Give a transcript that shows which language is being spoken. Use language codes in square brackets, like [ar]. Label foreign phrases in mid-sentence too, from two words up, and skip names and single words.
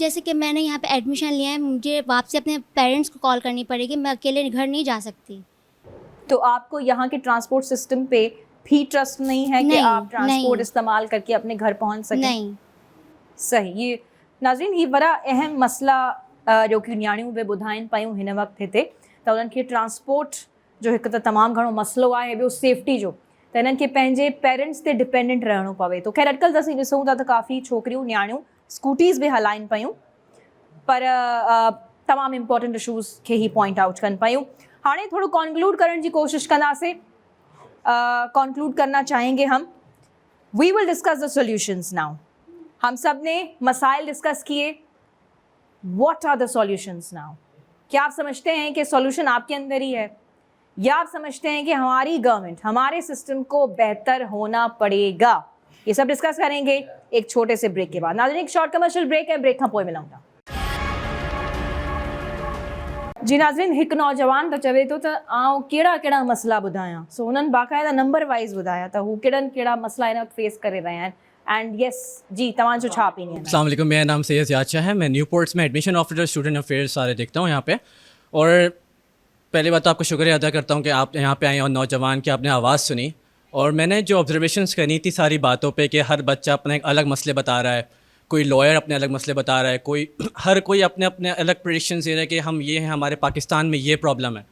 [ur] جیسے کہ میں نے یہاں پہ ایڈمیشن لیا ہے، مجھے واپسی اپنے پیرنٹس کو کال کرنی پڑے گی، میں اکیلے گھر نہیں جا سکتی. تو آپ کو یہاں کے [en] transport system [ur] پہ بھی ٹرسٹ نہیں ہے کہ नहीं, آپ ٹرانسپورٹ नहीं। استعمال کر کے اپنے گھر پہنچ سکیں? नहीं। [sd] सही। [ur] یہ ناظرین، یہ بڑا اہم مسئلہ جو کہ [sd] न्याणियूं बि ॿुधाइनि पियूं हिन वक़्तु हिते, त उन्हनि खे ट्रांसपोर्ट जो हिकु त तमामु घणो मसइलो आहे, ॿियो सेफ्टी जो, त हिननि खे पंहिंजे पेरेंट्स ते डिपेंडेंट रहणो पवे थो। ख़ैर अॼुकल्ह असीं ॾिसूं था त काफ़ी छोकिरियूं न्याणियूं स्कूटीज़ बि हलाइनि पियूं, पर तमामु [en] important issues [sd] खे ही [en] point out [sd] कनि पियूं। हाणे थोड़ो कॉन्क्लूड करण जी कोशिशि कंदासीं। [ur] کنکلوڈ کرنا چاہیں گے ہم. [en] We will discuss the solutions now. [ur] ہم سب نے مسائل ڈسکس کیے. [en] What are the solutions now? [ur] کیا آپ سمجھتے ہیں کہ سلوشن آپ کے اندر ہی ہے، یا آپ سمجھتے ہیں کہ ہماری گورنمنٹ، ہمارے سسٹم کو بہتر ہونا پڑے گا? یہ سب ڈسکس کریں گے ایک چھوٹے سے بریک کے بعد. ناظرین، ایک [en] short commercial break [ur] है, [sd] ब्रेक खां पोइ [ur] मिलूंगा। [sd] जी नाज़रीन, हिकु नौजवान त चवे थो त आउं कहिड़ा कहिड़ा मसला ॿुधायां। सो उन्हनि बाक़ाइदा [en] number wise [sd] ॿुधाया त हू कहिड़ा मसला हिन वक़्तु फेस करे रहिया आहिनि। [en] And yes [sd] जी, तव्हांजो छा ओपिनियन है? [ar] السلام علیکم, [ur] میرا نام سید یادشاہ ہے۔ میں نیوپورٹس میں [en] admission officer, student affairs [ur] سارے دیکھتا ہوں یہاں پہ. اور پہلی بات تو آپ کو شکریہ ادا کرتا ہوں کہ آپ یہاں پہ آئے اور نوجوان کی آپ نے آواز سنی. اور میں نے جو آبزرویشنز کرنی تھی ساری باتوں پہ کہ ہر بچہ اپنے ایک الگ مسلے بتا رہا ہے، کوئی لائر اپنے الگ مسلے بتا رہا ہے، ہر کوئی اپنے اپنے الگ پریڈکشنز دے رہا ہے کہ ہم یہ ہیں، ہمارے پاکستان میں یہ پرابلم ہے.